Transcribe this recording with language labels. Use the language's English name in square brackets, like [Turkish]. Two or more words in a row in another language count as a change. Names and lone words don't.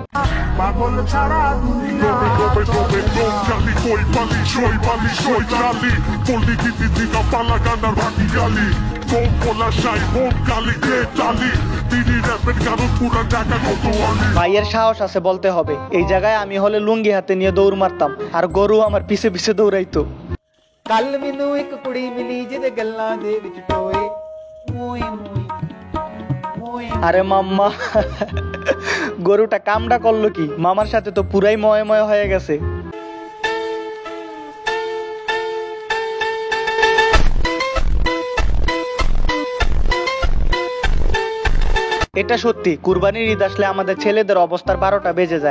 [Bangla] ভাইয়ের সাহস আছে বলতে হবে। এই জায়গায় আমি হলে লুঙ্গি হাতে নিয়ে দৌড় মারতাম, আর গরু আমার পিছে পিছে দৌড়াইতো। [Punjabi] ਕੱਲ ਮੈਨੂੰ ਇੱਕ ਕੁੜੀ ਮਿਲੀ ਜਿਹਦੇ ਗੱਲਾਂ ਦੇ ਵਿੱਚ ਟੋਏ ਮੋਏ ਮੋਏ ਮੋਏ। [Bangla] আরে মাম্মা, গরুটা কামটা করলো কি? মামার সাথে তো পুরাই ময়ে ময়ে হয়ে গেছে। এটা সত্যি, কুরবানির ঈদ আসলে আমাদের ছেলেদের অবস্থার 12টা বেজে যায়।